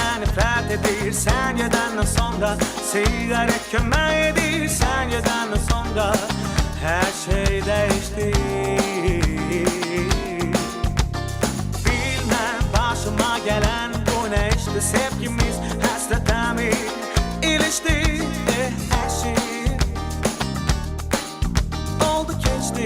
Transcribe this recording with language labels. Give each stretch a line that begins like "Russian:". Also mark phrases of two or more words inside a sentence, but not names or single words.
Azerbaijani: nefret edir sen gedenden sonra. Sigaret kömək edir sen gedenden sonra.
Turkish: Her şey değişti. Bilmem başıma gelen bu ne işte. Sevgimiz hasrete mi ilişti? Her şey oldu geçti.